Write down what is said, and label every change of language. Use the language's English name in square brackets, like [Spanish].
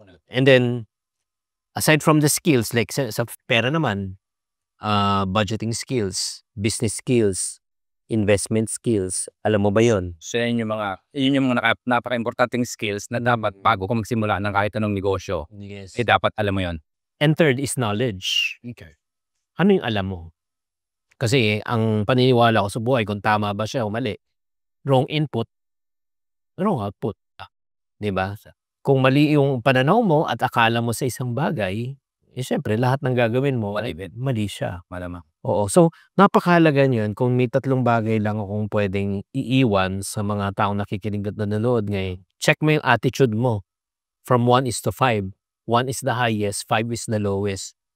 [English] And then, aside from the skills, [Filipino] like sa pera naman, [English] budgeting skills, business skills, investment skills. [Filipino] Alam mo ba yun? So yun yung mga napaka-importanting skills na dapat bago ka magsimula ng kahit anong negosyo. [English] Yes. [Filipino] Dapat alam mo yun. [English] And third is knowledge. Okay. [Filipino] Ano yung alam mo? Kasi ang paniniwala ko sa buhay, kung tama ba siya o mali, [English] wrong input, wrong output. [Filipino] Diba? Kung mali yung pananaw mo at akala mo sa isang bagay, syempre lahat ng gagawin mo, mali siya. Malamang. Oo. So, napakahalaga niyan kung may tatlong bagay lang akong pwedeng iiwan sa mga taong nakikinig at nanonood ngayon. [English] Check mo yung attitude mo. From 1 is to 5. 1 is the highest, 5 is the lowest.